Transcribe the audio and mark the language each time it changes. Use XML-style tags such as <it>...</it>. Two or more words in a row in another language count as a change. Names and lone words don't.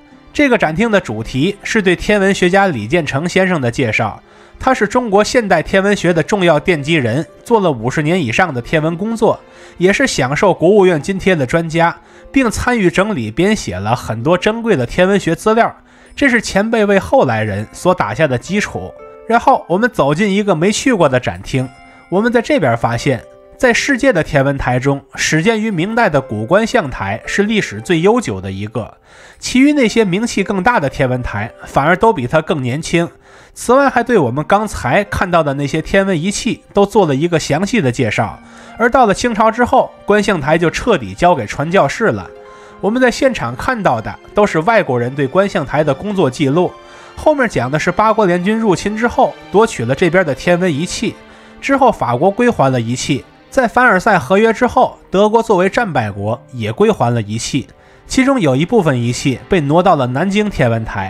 <zh>這個展廳的主題是對天文學家李建成先生的介紹，他是中國現代天文學的重要奠基人，做了50年以上的天文工作，也是享受国務院津貼的專家，並參與整理編寫了很多珍貴的天文學資料，這是前輩為後來人所打下的基礎。然後我們走進一個沒去過的展廳，我們在這邊發現，在世界的天文台中，始建於明代的古觀象台是歷史最悠久的一個，其餘那些名氣更大的天文台反而都比它更年輕。此外，還對我們剛才看到的那些天文儀器都做了一個詳細的介紹。而到了清朝之後，觀象台就徹底交給傳教士了。我們在現場看到的都是外國人對觀象台的工作記錄，後面講的是八國聯軍入侵之後奪取了這邊的天文儀器，之後法國歸還了儀器，在凡爾賽合約之後，德國作為戰敗國也歸還了儀器，其中有一部分儀器被挪到了南京天文台。</zh>